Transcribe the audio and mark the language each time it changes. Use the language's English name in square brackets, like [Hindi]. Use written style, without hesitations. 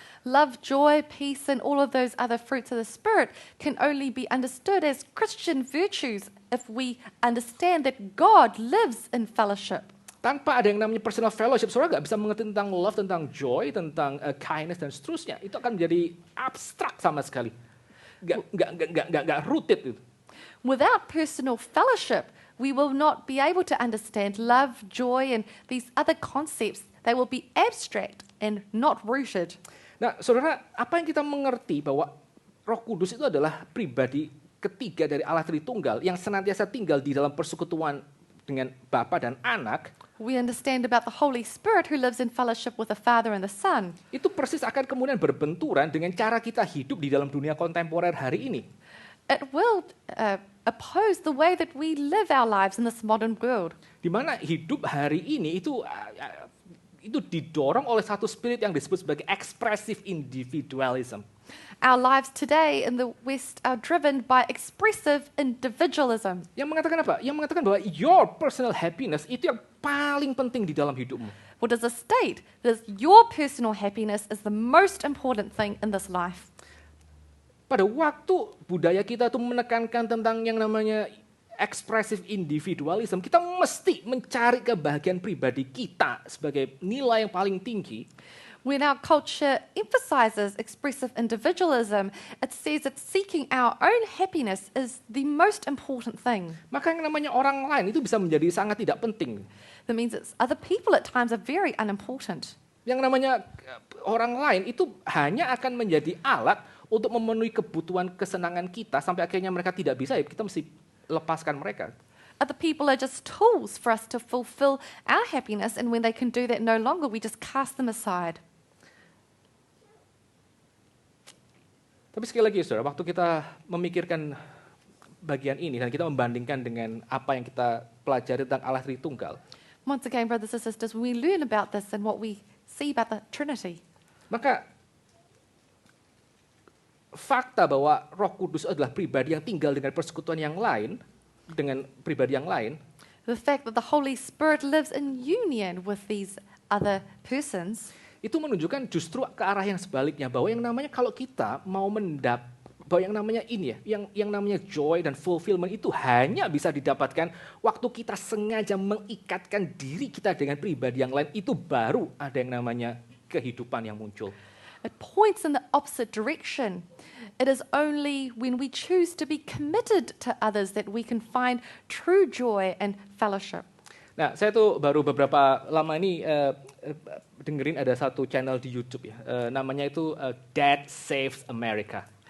[English] Love, joy, peace, and all of those other fruits of the Spirit can only be understood as Christian virtues if we understand that God lives in fellowship. [Indonesian] Tanpa ada yang namanya [English] personal fellowship, [Indonesian] saudara nggak bisa mengerti tentang love, tentang joy, tentang kindness dan seterusnya. Itu akan menjadi abstrak sama sekali. Nggak rooted itu. [English] Without personal fellowship, we will not be able to understand love, joy, and these other concepts. They will be abstract and not rooted. [Indonesian] Nah, saudara, apa yang kita mengerti bahwa Roh Kudus itu adalah pribadi ketiga dari Allah Tritunggal yang senantiasa tinggal di dalam persekutuan dengan Bapa dan Anak. [English] We understand about the Holy Spirit who lives in fellowship with the Father and the Son. [Indonesian] Itu persis akan kemudian berbenturan dengan cara kita hidup di dalam dunia kontemporer hari ini. [English] It will oppose the way that we live our lives in this modern world. [Indonesian] Di mana hidup hari ini itu didorong oleh satu spirit yang disebut sebagai [English] expressive individualism. Our lives today in the West are driven by expressive individualism. [Indonesian] Yang mengatakan apa? Yang mengatakan bahwa [English] your personal happiness [Indonesian] itu yang paling penting di dalam hidupmu. [English] What does it state? That your personal happiness is the most important thing in this life. [Indonesian] Pada waktu budaya kita itu menekankan tentang yang namanya [English] expressive individualism, [Indonesian] kita mesti mencari kebahagiaan pribadi kita sebagai nilai yang paling tinggi. [English] When our culture emphasizes expressive individualism, it says that seeking our own happiness is the most important thing. [Indonesian] Maka yang namanya orang lain itu bisa menjadi sangat tidak penting. [English] That means that other people at times are very unimportant. [Indonesian] Yang namanya orang lain itu hanya akan menjadi alat untuk memenuhi kebutuhan kesenangan kita sampai akhirnya mereka tidak bisa, ya kita mesti lepaskan mereka. [English] Other people are just tools for us to fulfill our happiness, and when they can do that no longer, we just cast them aside. [Indonesian] Tapi sekali lagi, saudara, waktu kita memikirkan bagian ini dan kita membandingkan dengan apa yang kita pelajari tentang Allah Tritunggal, [English] Once again, brothers and sisters, when we learn about this and what we see about the Trinity, [Indonesian] maka fakta bahwa Roh Kudus adalah pribadi yang tinggal dengan persekutuan yang lain, dengan pribadi yang lain, [English] the fact that the Holy Spirit lives in union with these other persons, [Indonesian] itu menunjukkan justru ke arah yang sebaliknya, bahwa yang namanya kalau kita mau bahwa yang namanya ini ya, yang namanya joy dan fulfillment itu hanya bisa didapatkan waktu kita sengaja mengikatkan diri kita dengan pribadi yang lain, itu baru ada yang namanya kehidupan yang muncul. [English] it points in the opposite direction. It is only when we choose to be committed to others that we can find true joy and fellowship. [Indonesian] Nah, saya tuh baru beberapa lama ini dengerin ada satu channel di YouTube ya, namanya itu Dad Saves America.